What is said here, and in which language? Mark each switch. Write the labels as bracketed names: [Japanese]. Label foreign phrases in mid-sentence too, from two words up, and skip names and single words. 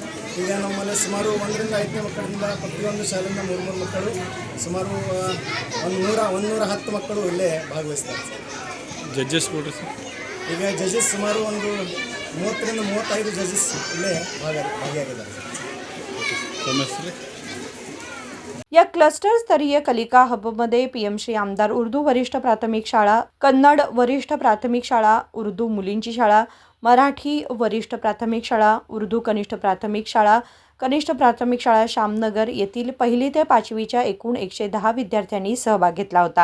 [Kannada] ಈಗ ನಮ್ಮಲ್ಲಿ ಸುಮಾರು 1ರಿಂದ 5ನೇ ಮಕ್ಕಳಿಂದ ಪ್ರತಿಯೊಂದು ಶಾಲೆಯಿಂದ 3 ಮಕ್ಕಳು, ಸುಮಾರು 110 ಮಕ್ಕಳು ಇಲ್ಲೇ ಭಾಗವಹಿಸ್ತಾರೆ. ಜಡ್ಜಸ್ ಕೊಡ್ರಿ ಸರ್? ಈಗ ಜಜಸ್ ಸುಮಾರು ಒಂದು 30ರಿಂದ 35 ಜಜಸ್ ಇಲ್ಲೇ ಭಾಗಿಯಾಗಿದ್ದಾರೆ. [Marathi] या क्लस्टर स्तरीय कलिका हबमध्ये PM श्री आमदार उर्दू वरिष्ठ प्राथमिक शाळा, कन्नड वरिष्ठ प्राथमिक शाळा, उर्दू मुलींची शाळा, मराठी वरिष्ठ प्राथमिक शाळा, उर्दू कनिष्ठ प्राथमिक शाळा श्यामनगर येथील 1ली ते 5वीच्या एकूण 110 विद्यार्थ्यांनी सहभाग घेतला होता.